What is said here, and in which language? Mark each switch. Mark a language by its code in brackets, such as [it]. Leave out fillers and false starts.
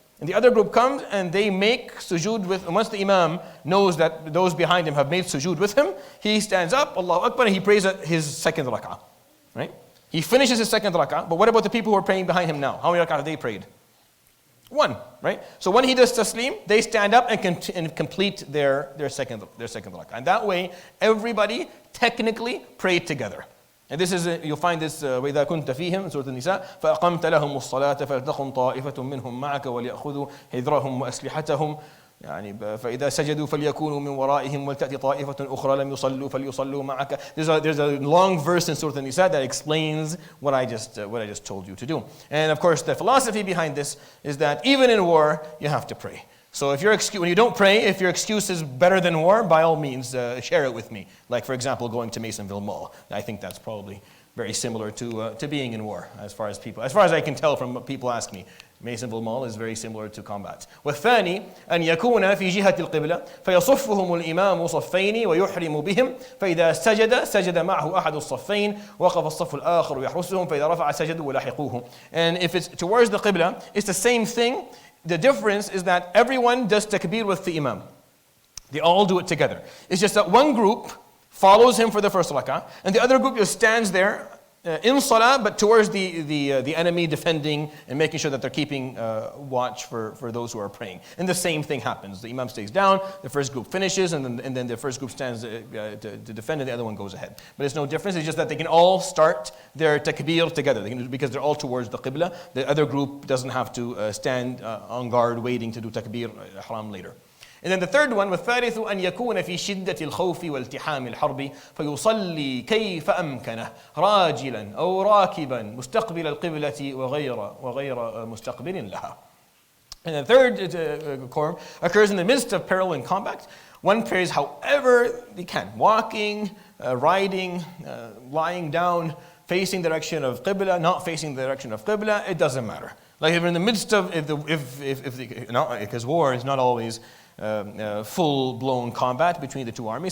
[en] And the other group comes and they make sujood with, and once the Imam knows that those behind him have made sujood with him, he stands up, Allahu Akbar, and he prays his second rak'ah. Right? He finishes his second rak'ah, but what about the people who are praying behind him now? How many rak'ah have they prayed? 1, right? So when he does taslim, they stand up and complete their second rak'ah. And that way, everybody technically prayed together. And this is, you'll find this, [ar] وَإِذَا كُنْتَ فِيهِمْ Surah An-Nisa فَأَقَمْتَ لَهُمُ الصَّلَاةَ فَلْتَقُمْ طَائِفَةٌ مِّنْهُمْ مَعَكَ وَلْيَأْخُذُوا حِذْرَهُمْ وَأَسْلِحَتَهُم يعني فإذا سجدوا فليكونوا من ورائهم ولتأتي طائفة أخرى لم يصلوا فليصلوا معك. [en] There's a long verse in Surah An-Nisa that explains what I just told you to do. And of course, the philosophy behind this is that even in war, you have to pray. So when you don't pray, if your excuse is better than war, by all means, share it with me. Like, for example, going to Masonville Mall. I think that's probably very similar to being in war, as far as I can tell from what people ask me. Masonville Mall is very similar to combat. [ar] والثاني أن يكون في جهة القبلة فيصفهم الإمام صفين ويحرم بهم فإذا سجد معه أحد الصفين وقف الصف الآخر يحرسهم فإذا رفع سجدوا ولاحقوه. [en] And if it's towards the Qibla, it's the same thing. The difference is that everyone does takbir with the Imam. They all do it together. It's just that one group follows him for the first rak'ah, and the other group just stands there in salah, but towards the enemy, defending and making sure that they're keeping watch for those who are praying. And the same thing happens. The Imam stays down, the first group finishes, and then the first group stands to defend, and the other one goes ahead. But it's no difference. It's just that they can all start their takbir together because they're all towards the Qibla. The other group doesn't have to stand on guard waiting to do takbir ihram later. And then the third one, [ar] والثالث أن يكون في شدة الخوف والتحام الحرب فيصلي كيف أمكنه راجلا أو راكبا مستقبل القبلة وغير مستقبل لها. [en] And the third form occurs in the midst of peril and combat. One prays however they can, walking, riding, lying down, facing the direction of Qibla, not facing the direction of Qibla, it doesn't matter. Like if we're in the midst of, because war is not always full-blown combat between the two armies.